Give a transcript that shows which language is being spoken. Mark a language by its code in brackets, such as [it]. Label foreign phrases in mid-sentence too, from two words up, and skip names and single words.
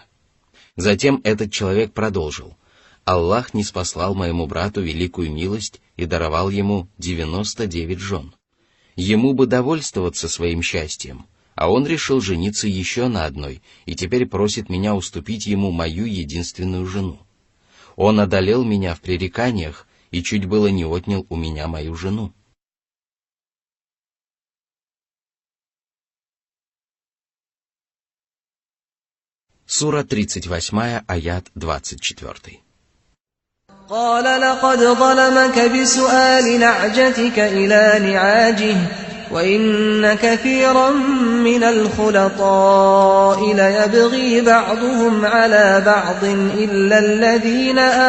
[ru] Затем этот человек продолжил: «Аллах ниспослал моему брату великую милость и даровал ему 99 жен. Ему бы довольствоваться своим счастьем, а он решил жениться еще на одной и теперь просит меня уступить ему мою единственную жену. Он одолел меня в пререканиях и чуть было не отнял у меня мою жену». Сура 38, аят 24. [ar] قال لقد ظلمك بسؤال نعجتك إلى نعاجه وإن كثيرا من الخلطاء ليبغي بعضهم على بعض إلا الذين